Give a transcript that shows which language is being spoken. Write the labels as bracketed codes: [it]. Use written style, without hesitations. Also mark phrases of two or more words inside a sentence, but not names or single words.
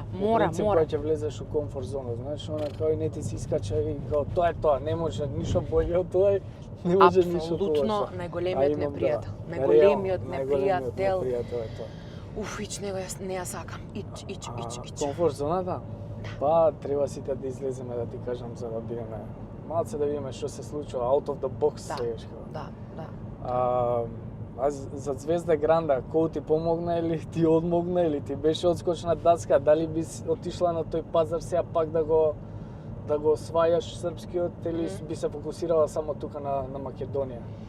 [mk] Кога ќе влезеш у комфорт зона, знаеш, она као и не ти се искача и као тоа е тоа, не може ништо боље од тоа, не може ништо тоа. Апсолутно најголемиот непријател. Најголемиот непријател. Уф, ич него не ја сакам. Ич. Комфорт зоната? Па треба сите да излеземе, да ти кажам, за да бидеме малце да видиме што се случува, [en] out of the box сегаш. [mk] Да. А за Звезда Гранда, кој ти помогна или ти одмогна или ти беше одскочна даска, дали би отишла на тој пазар сега пак да го освајаш српскиот или би се фокусирала само тука на Македонија?